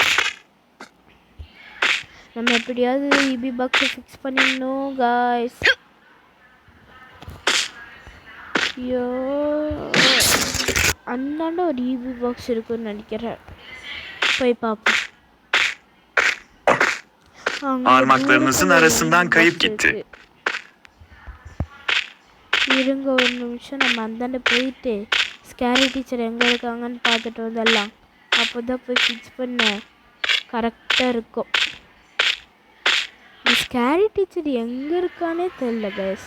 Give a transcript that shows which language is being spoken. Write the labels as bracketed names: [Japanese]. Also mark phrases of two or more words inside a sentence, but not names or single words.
[Tamil] நம்ம எப்படியாவது EB பாக்ஸை ஃபிக்ஸ் பண்ணிடணும் காய்ஸ். ஐயோ, அந்தாண்ட ஒரு EB பாக்ஸ் இருக்குன்னு நினைக்கிறேன். போய் பார்ப்போம். [Turkish] Parmaklarınızın arasından kayıp gitti. [Tamil] இருங்க ஒரு நிமிஷம், நம்ம அந்தாண்ட போயிட்டு ஸ்கேரி டீச்சர் எங்கே இருக்காங்கன்னு பார்த்துட்டு வந்துடலாம். அப்போ தான் போய் ஃபிக்ஸ் பண்ண கரெக்டாக இருக்கும். இந்த ஸ்கேரி டீச்சர் எங்கே இருக்கானே தெரியல கைஸ்.